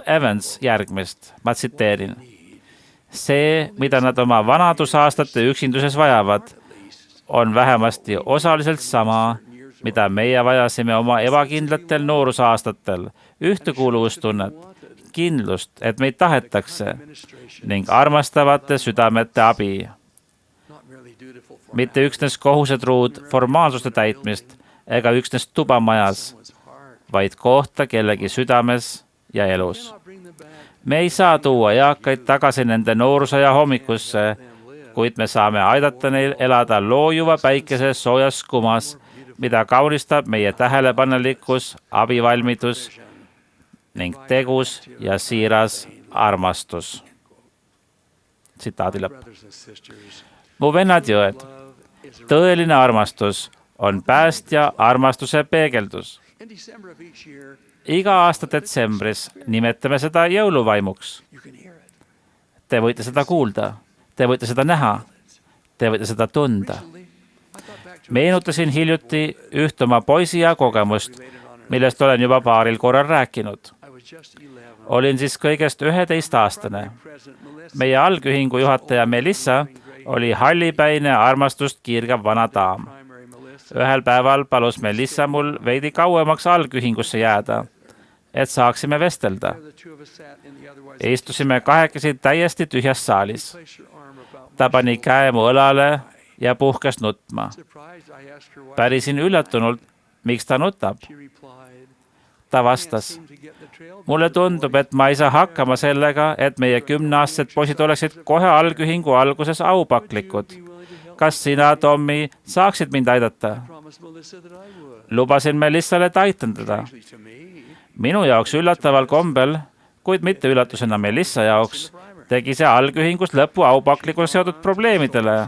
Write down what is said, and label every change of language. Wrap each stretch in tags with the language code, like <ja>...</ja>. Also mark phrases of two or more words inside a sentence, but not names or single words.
<et>Evans järgmist, ma tsiteerin. See, mida nad oma vanadusaastate üksinduses vajavad, on vähemasti osaliselt sama, mida meie vajasime oma ebakindlatel noorusaastatel, ühtekuuluvustunnet, kindlust, et meid tahetakse ning armastavate südamete abi.</et> <en>not merely dutiful for</en> <et>Mitte üksnes kohusetruud formaalsuste täitmist ega üksnes tuba majas,</et> <en>one's heart.</en> <et>vaid kohta kellegi südames ja elus.</et> <en>Not bring them back,</en> <et>Me ei saa tuua eakaid tagasi nende noorusaja hommikusse, kuid me saame aidata neil elada loojuva päikese soojas kumas, mida kaunistab meie tähelepanelikkus, abivalmidus ning tegus ja siiras armastus. Tsitaadi lõpp.</et> <en>brothers and sisters.</en> <et>Mu vennad ja õed,</et> <en>Love is a</en> <et>tõeline armastus on päästja armastuse peegeldus.</et> <en>in December of each year,</en> <et>Iga aasta detsembris nimetame seda jõuluvaimuks.</et> <en>you can hear it.</en> <et>Te võite seda kuulda, te võite seda näha, te võite seda tunda.</et> <en>Recently, I thought back to</en> <et>Meenutasin hiljuti üht oma poisiea kogemust, millest olen juba paaril korral rääkinud.</et> <en>I was just 11.</en> <et>Olin siis kõigest 11-aastane.</et> <en>President Melissa</en> <et>Meie algühingu juhataja Melissa oli hallipäine armastust kiirgav vana daam.</et> <en>primary Melissa</en> <et>Ühel päeval palus Melissa mul veidi kauemaks algühingusse jääda, et saaksime vestelda.</et> <en>the two of us sat in the otherwise</en> <et>Istusime kahekesi täiesti tühjas saalis.</et> <en>place your arm about me.</en> <et>Ta pani käe mu õlale ja puhkes nutma.</et> <en>Surprised, I asked her why.</en> <et>Pärisin üllatunult, miks ta nutab.</et> <en>She replied,</en> <et>ta vastas, mulle tundub, et ma ei saa hakkama sellega, et meie 10-aastased poisid oleksid kohe algühingu alguses aupaklikud. Kas sina, Tommy, saaksid mind aidata? Lubasin Melissale, et aitan teda. Minu jaoks üllataval kombel, kuid mitte üllatusena Melissa jaoks, tegi see algühingus lõpu aupaklikul seotud probleemidele.</et>